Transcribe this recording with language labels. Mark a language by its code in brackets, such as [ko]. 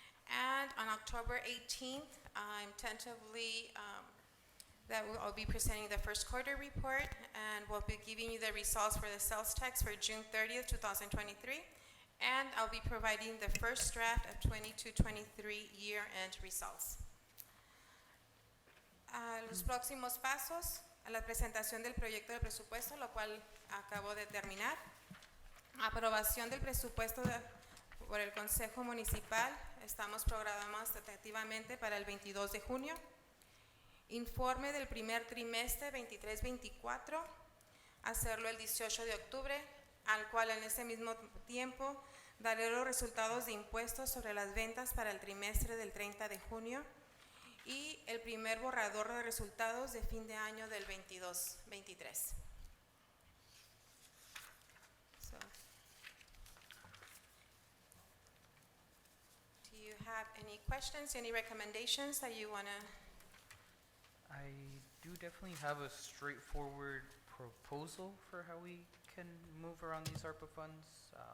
[en] And on October 18th, I'm tentatively I'll be presenting the first quarter report, and we'll be giving you the results for the sales tax for June 30th, 2023. And I'll be providing the first draft of 22-23 year-end results. [es] Los próximos pasos, a la presentación del proyecto de presupuesto, lo cual acabo de terminar. Aprobación del presupuesto por el Consejo Municipal. Estamos programados tentativamente para el 22 de junio. Informe del primer trimestre 23-24. Hacerlo el 18 de octubre, al cual en ese mismo tiempo daré los resultados de impuestos sobre las ventas para el trimestre del 30 de junio y el primer borrador de resultados de fin de año del 22-23. [en] So, do you have any questions, any recommendations that you want to? I do definitely have a straightforward proposal for how we can move around these ARPA funds.